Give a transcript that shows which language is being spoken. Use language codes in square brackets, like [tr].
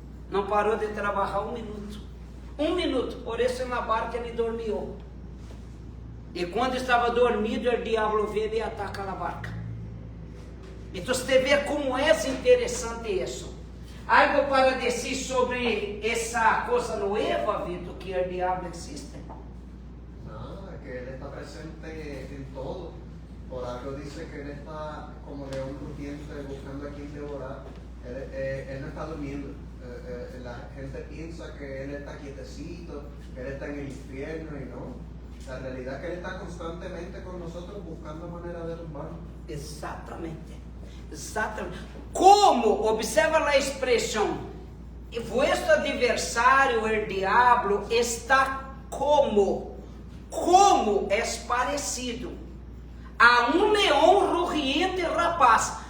[pt] Não parou de trabalhar 1 minuto. 1 minuto. Por isso na barca ele dormiu. E quando estava dormindo, o diabo veio e ataca a barca. Então você vê como é interessante isso. Algo para dizer sobre essa coisa nova, Vitor, que o diabo existe? [es] Nada, que Él está presente en todo. Por algo dice que Él está como león rugiente buscando a quien devorar. Él no está durmiendo. La gente piensa que Él está quietecito, que Él está en el infierno y no. La realidad es que Él está constantemente con nosotros buscando manera de derrumbarnos. [pt] Exatamente. Exatamente. Como, observa a expressão, [es] vuestro adversário, [pt] o diabo, está como é parecido a leão rugiente rapaz.